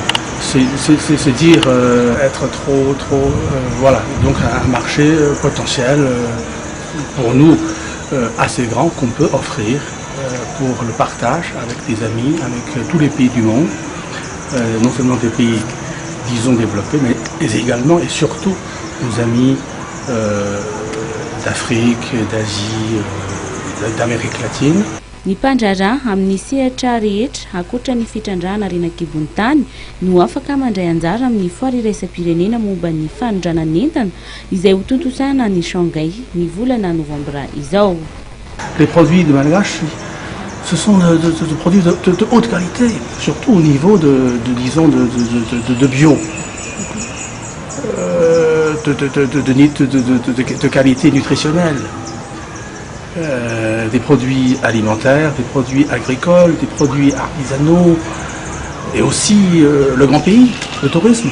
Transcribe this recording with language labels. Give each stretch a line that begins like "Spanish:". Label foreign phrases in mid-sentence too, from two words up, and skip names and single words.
French: C'est dire être trop voilà, donc un marché potentiel pour nous assez grand qu'on peut offrir pour le partage avec des amis, avec tous les pays du monde, non seulement des pays, disons, développés, mais également et surtout nos amis d'Afrique, d'Asie, d'Amérique latine.
Malagasy: Ny mpandraraha amin'ny sehatra rehetra akoatra ny fitrandrahana renakibon'ny tany no afaka mandray anjara amin'ny foara iraisam-pirenena momba ny fanondranana entana izay ho tontosana ny Shanghai ny volana Novambra izao.
French: Les produits de Malgache, ce sont de produits de haute qualité, surtout au niveau de bio, de qualité nutritionnelle. Des produits alimentaires, des produits agricoles, des produits artisanaux et aussi le grand pays, le tourisme.